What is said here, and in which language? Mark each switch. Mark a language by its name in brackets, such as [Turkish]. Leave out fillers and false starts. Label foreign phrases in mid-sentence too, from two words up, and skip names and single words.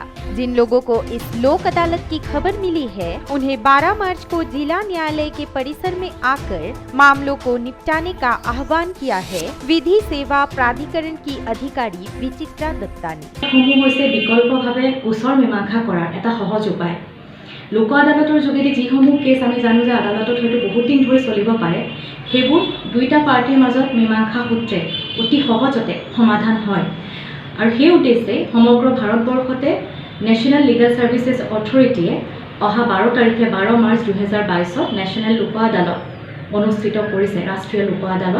[Hindi] जिन लोगों को इस लोक अदालत की खबर मिली है, उन्हें 12 मार्च को जिला न्यायालय के परिसर में आकर मामलों को निपटाने का आह्वान किया है विधि सेवा प्राधिकरण की अधिकारी विचित्रा दत्ता ने। [Assamese] বিকল্পভাৱে গোচৰ মীমাংসা কৰাৰ এটা সহজ উপায়। লোক আদালতৰ যোগেদি যিসমূহ কেছ আমি জানো যে আদালতত হয়তো বহুত দিন ধৰি চলিব পাৰে, সেইবোৰ দুইটা পাৰ্টিৰ মাজত মীমাংসা সূত্ৰে অতি সহজতে সমাধান হয়। আৰু সেই উদ্দেশ্যে সমগ্ৰ ভাৰতবৰ্ষতে নেশ্যনেল লিগেল সাৰ্ভিসেছ অথৰিটিয়ে অহা 12 তাৰিখে 12 মাৰ্চ 2022 নেশ্যনেল লোক আদালত অনুষ্ঠিত কৰিছে, ৰাষ্ট্ৰীয় লোক আদালত।